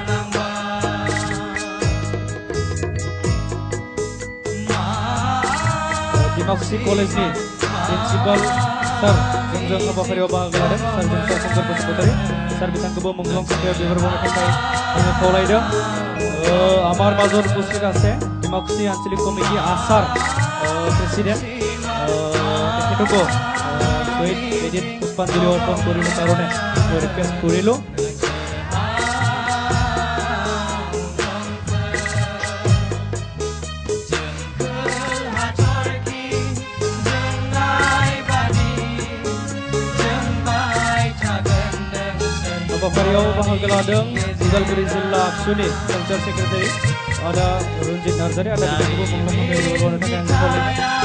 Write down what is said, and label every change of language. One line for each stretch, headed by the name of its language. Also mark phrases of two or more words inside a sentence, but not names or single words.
Bodo: डिमाकुसि कलेजनि प्रिन्सिपाल सार जोंजों हाबाफारियाव बाहागो लादों सार जोंसार शंकर बसुमतारी सार बिथांखौबो मुंख्लं खाम्फायाव बिबार बावनो थाखाय आङो खावलायदों।
Assamese: আমার মাজত উপস্থিত আছে ডিমাকুসি আঞ্চলিক কমিটি আসার প্রেসিডেন্ট তেখেতকো শহীদ বেদিত পুষ্পাঞ্জলি অর্পণ কৰিব কাৰণে মই ৰিকুৱেষ্ট কৰিলোঁ।
Bodo: हाबाफारियाव बाहागो लादों उदालगुरि जिल्ला आबसुनि कालचार सेक्रेटारि आदा रन्जित नार्जारि आदा बिथांखौबो मुंख्लं खाम्फायाव बिबार बावनो थाखाय आङो खावलायदों।